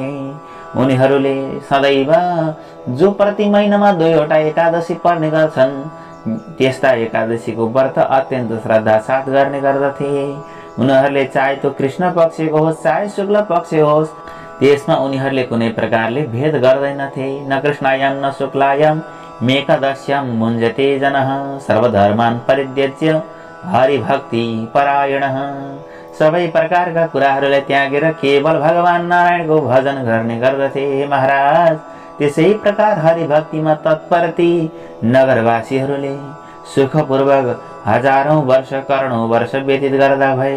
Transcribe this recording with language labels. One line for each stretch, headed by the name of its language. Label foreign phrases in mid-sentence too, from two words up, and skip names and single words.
Nepali: उनीहरूले सदैव जो प्रति महिनामा 2वटा एकादशी पर्ने गर्छन्, त्यस्ता एकादशीको व्रत अत्यन्त श्रद्धा साथ गर्ने गर्दथे। उनीहरूले चाहे तो कृष्ण पक्षको होस् चाहे शुक्ल पक्ष होस्, त्यसमा उनीहरूले कुनै प्रकारले भेद गर्दैनथे।
Sanskrit: न कृष्णायाम न शुक्लायाम मेकादश्याम मुञ्जते जनः सर्वधर्मान् परित्यज्य हरिभक्ति परायणः।
Nepali: सबै प्रकारका कुराहरूलाई त्यागेर केवल भगवान नारायणको भजन गर्ने गर्दथे। महाराज, त्यसै प्रकार हरिभक्तिमा तत्परती नगरवासीहरूले सुखपूर्वक हजारौं वर्ष करोडौं वर्ष व्यतीत गर्दा भए।